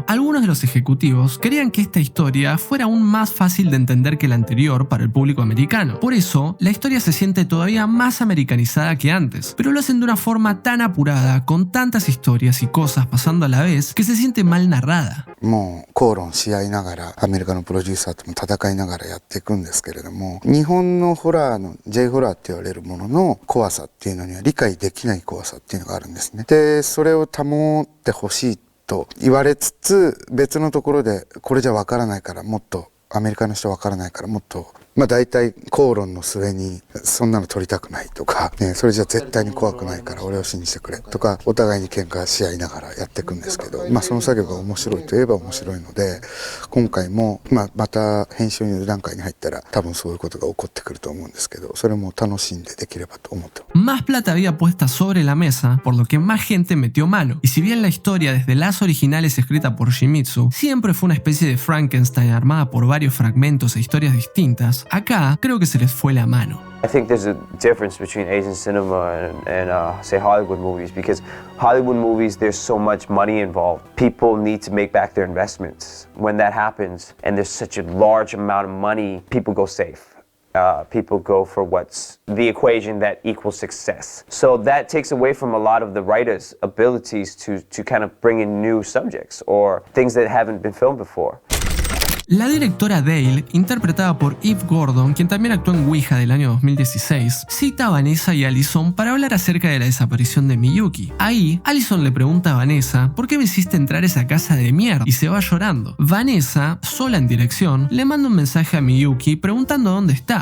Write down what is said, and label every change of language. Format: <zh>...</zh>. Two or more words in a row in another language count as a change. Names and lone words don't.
<es>Algunos de los ejecutivos querían que esta historia fuera aún más fácil de entender que la anterior para el público americano. Por eso, la historia se siente todavía más americanizada que antes, pero lo hacen de una forma tan apurada, con tantas historias y cosas pasando a la vez, que se siente mal narrada.</es> <ja>もう口論し合いながらアメリカのプロデューサーとも戦いながらやっていくんですけれども、日本のホラーの J ホラーって言われるものの怖さっていうのには理解できない怖さっていうのがあるんですね。でそれを保ってほしいと言われつつ、別のところでこれじゃわからないからもっとアメリカの人わからないからもっと大体口論の末にそんなの撮りたくないとか、ね、それじゃ絶対に怖くないから俺を信じてくれとかお互いに喧嘩し合いながらやっていくんですけど、その作業が面白いといえば面白いので、今回も、また編集の段階に入ったら多分そういうことが起こってくると思うんですけど、それも楽しんでできればと思ってます。</ja> <es>Más plata había puesta sobre la mesa, por lo que más gente metió mano. Y si bien la historia desde las originales escrita por Shimizu siempre fue una especie de Frankenstein armada por varios fragmentos e historias distintas, acá creo que se les fue la mano.</es> <en>I think there's a difference between Asian cinema and say Hollywood movies, because Hollywood movies, there's so much money involved. People need to make back their investments. When that happens and there's such a large amount of money, people go safe. People go for what's the equation that equals success. So that takes away from a lot of the writers' abilities to kind of bring in new subjects or things that haven't been filmed before.</en> <es>La directora Dale, interpretada por Eve Gordon, quien también actuó en Ouija del año 2016, cita a Vanessa y Allison para hablar acerca de la desaparición de Miyuki. Ahí, Allison le pregunta a Vanessa ¿por qué me hiciste entrar a esa casa de mierda? Y se va llorando. Vanessa, sola en dirección, le manda un mensaje a Miyuki preguntando dónde está.</es>